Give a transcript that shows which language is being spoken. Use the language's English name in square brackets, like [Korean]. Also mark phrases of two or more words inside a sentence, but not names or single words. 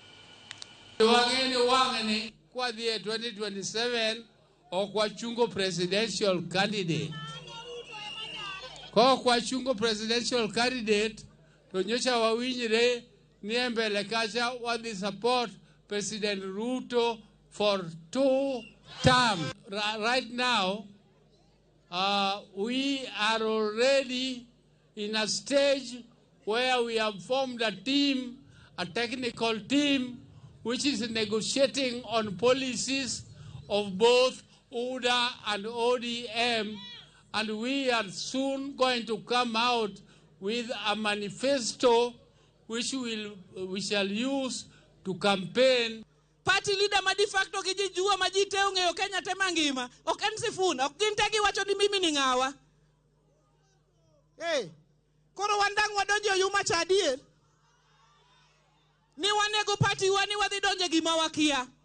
[Luo (Kenya and Tanzania)] Wang'ne kwa dhi e 2027 okwa chungo [English] presidential candidate. [Luo (Kenya and Tanzania)] Kwa chungo [English] presidential candidate [Luo (Kenya and Tanzania)] to nyocha wawinjre ni mbele kacha wadhi [English] support President Ruto for 2 terms. Right now, we are already in a stage where we have formed a team, a technical team, which is negotiating on policies of both UDA and ODM, and we are soon going to come out with a manifesto which we shall use to campaign. Party leader [Luo (Kenya and Tanzania)] ma [English] de facto [Luo (Kenya and Tanzania)] kijijua majite ong'eyo Kenya te mangima ok en Sifuna ok gin tagi wacho ni [Swahili] mimi ni [Luo (Kenya and Tanzania)] ng'awa. Koro wandang' wadonjo yuma cha adier ni wanego party wani wadhi donje gima wakia.